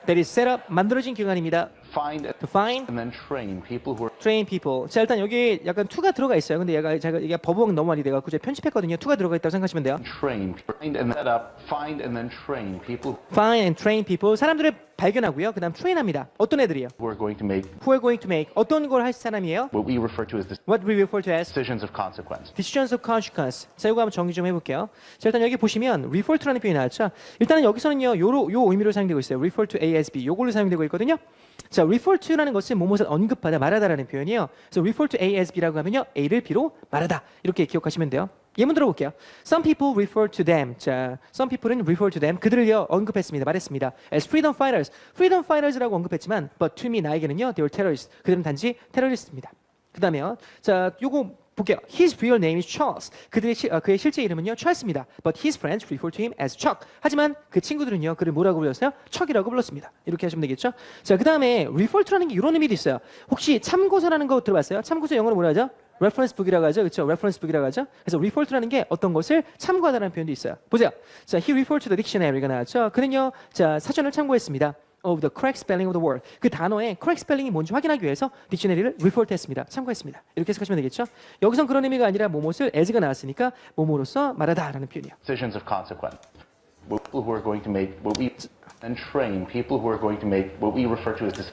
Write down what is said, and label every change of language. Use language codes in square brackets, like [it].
[en] That is set up, [ko] 만들어진 기관입니다. [en] find To find, and then train people who are train people. [ko] 자, 일단 여기 약간 to가 들어가 있어요. 근데 제가 버벅 너무 많이 돼가지고 제가 편집했거든요. to가 들어가 있다고 생각하시면 돼요. [en] train, find and set up, find and then train people Find and train people. [ko] 사람들을 발견하고요. 그다음 train합니다. 어떤 애들이요? [en] who are going to make Who are going to make [ko] 어떤 걸 할 사람이에요? [en] what we refer to as What we refer to as decisions of consequence. decisions of consequence. [ko] 자, 이거 한번 정리 좀 해볼게요. 자, 일단 여기 보시면 refer to라는 표현이 나왔죠. 일단은 여기서는요, 요 의미로 사용되고 있어요. [en] refer to A as B. [ko] 요걸로 사용되고 있거든요. 자, refer to라는 것은 무엇을 언급하다, 말하다라는 표현이에요. 그래서 refer to A as B라고 하면요, A를 B로 말하다. 이렇게 기억하시면 돼요. 예문 들어볼게요. [en] Some people refer to them. 자, some people은 refer to them. [ko] 그들을요 언급했습니다. 말했습니다. [en] As freedom fighters. freedom fighters라고 [ko] 언급했지만, [en] but to me [ko] 나에게는요, [en] they were terrorists. [ko] 그들은 단지 테러리스트입니다. 그다음에요. 자, 요거 볼게요. [en] His real name is Charles. [ko] 그의 실제 이름은요, 찰스입니다. [en] But his friends refer to him as Chuck. [ko] 하지만 그 친구들은요, 그를 뭐라고 불렀어요? 척이라고 불렀습니다. 이렇게 하시면 되겠죠? 자, 그다음에 refer to라는 게 이런 의미도 있어요. 혹시 참고서라는 거 들어봤어요? 참고서 영어로 뭐라 하죠? reference book이라고 하죠. 그렇죠? reference book이라고 하죠. 그래서 refer to라는 게 어떤 것을 참고하다라는 표현도 있어요. 보세요. [en] 자, he referred to the dictionary가 [ko] 나왔죠. 그는요, 자, 사전을 참고했습니다. [en] of the correct spelling of the word. [ko] 그 단어의 [en] correct spelling [ko] 이 뭔지 확인하기 위해서 딕셔너리를 refer 했습니다. 참고했습니다. 이렇게 해석하시면 되겠죠? 여기선 그런 의미가 아니라 뭐뭇을 as가 나왔으니까 뭐뭐로서 말하다라는 표현이에요. [en] Decisions of consequence. People who are going to make what we and train people who are going to make what we refer to as